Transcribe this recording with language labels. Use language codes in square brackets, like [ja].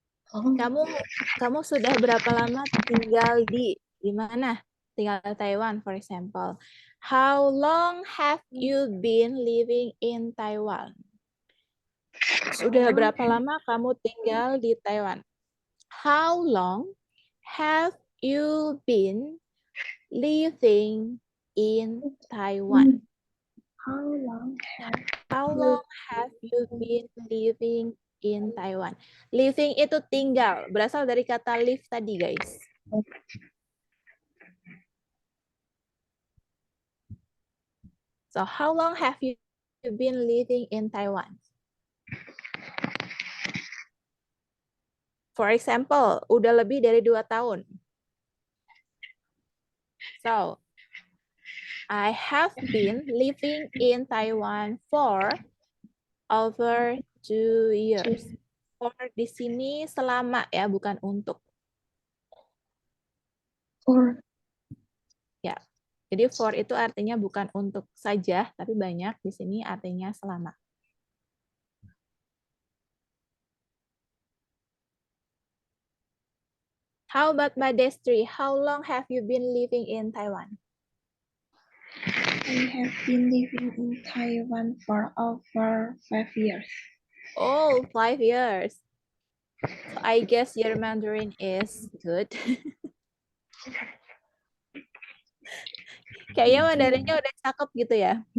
[id] Kamu sudah berapa lama tinggal di mana? Tinggal di Taiwan, [en] for example. How long have you been living in Taiwan? [id] Sudah berapa lama kamu tinggal di Taiwan? [en] How long have you been living in Taiwan? How long have you been living in Taiwan? [id] Living itu tinggal, berasal dari kata live tadi, guys. [en] So, how long have you been living in Taiwan? For example, [id] udah lebih dari 2 tahun. [en] So, I have been living in Taiwan for over 2 years. [id] For di sini selama ya, bukan untuk. [en] For. [id] Ya. Jadi for itu artinya bukan untuk saja, tapi banyak. Di sini artinya selama. [en] How about Mbak Destri? How long have you been living in Taiwan? I have been living in Taiwan for over 5 years. Oh, 5 years. So I guess your Mandarin is good. [id] Kayaknya Mandarinnya udah cakep gitu ya.